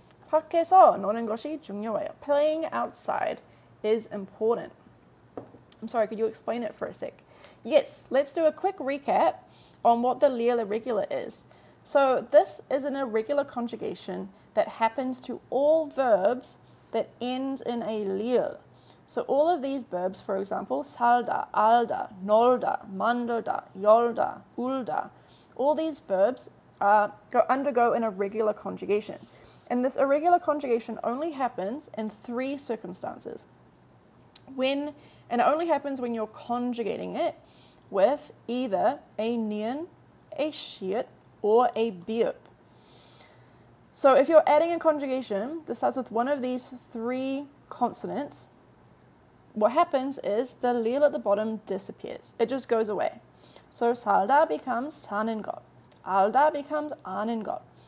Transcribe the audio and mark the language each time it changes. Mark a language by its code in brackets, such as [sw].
[ko] 밖에서 노는 것이 중요해요. [en] Playing outside is important. I'm sorry, could you explain it for a sec? Yes, let's do a quick recap on what the lil irregular is. So this is an irregular conjugation that happens to all verbs that end in a lil. So all of these verbs, for example, 살다, 알다, 놀다, 만들다, 열다, 울다, all these verbs undergo an irregular conjugation. And this irregular conjugation only happens in 3 circumstances. And it only happens when you're conjugating it with either a nian, a shiat, or a biop. So if you're adding a conjugation that starts with one of these 3 consonants, what happens is the lil at the bottom disappears. It just goes away. So 살다 becomes 사는 것. 알다 becomes 아는 것.